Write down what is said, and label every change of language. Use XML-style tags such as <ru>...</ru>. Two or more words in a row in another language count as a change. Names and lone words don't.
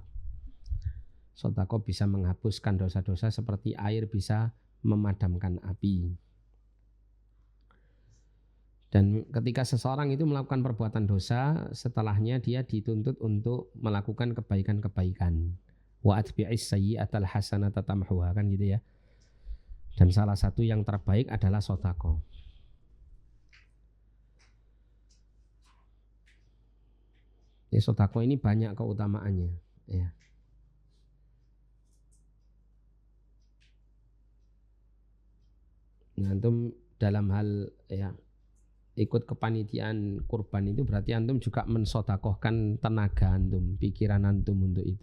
<id>Sedekah bisa menghapuskan dosa-dosa seperti air bisa memadamkan api. Dan ketika seseorang itu melakukan perbuatan dosa, setelahnya dia dituntut untuk melakukan kebaikan-kebaikan.</id> <ar>وأتبع السيئة الحسنة تمحها</ar> <id>kan gitu ya. Dan salah satu yang terbaik adalah sedekah. Ya, sedekah ini banyak keutamaannya, ya. Nah, antum dalam hal ya ikut kepanitiaan kurban itu berarti antum juga mensedekahkan tenaga antum, pikiran antum untuk itu.</id>